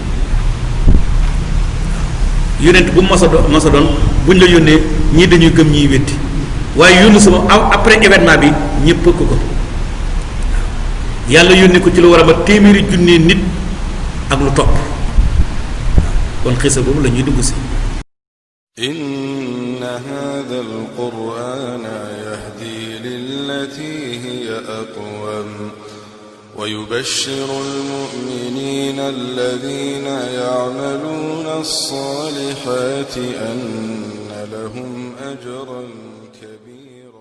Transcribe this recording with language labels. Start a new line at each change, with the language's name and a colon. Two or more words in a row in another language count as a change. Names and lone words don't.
Wolof: yonent bu masa doon buñ la yónnee ñii dañuy gëm ñiy wetti waaye Yunus moom
French: après événement
Wolof: bi ñëpp ko ko yàlla yónni ko ci lu war a ba téeméeri junne nit ak lu topp kon xisa boobu la ñuy dugg si
Arabic: إن هذا القرآن يهدي للتي هي أقوم ويبشر المؤمنين الذين يعملون الصالحات أن لهم أجرا كبيرا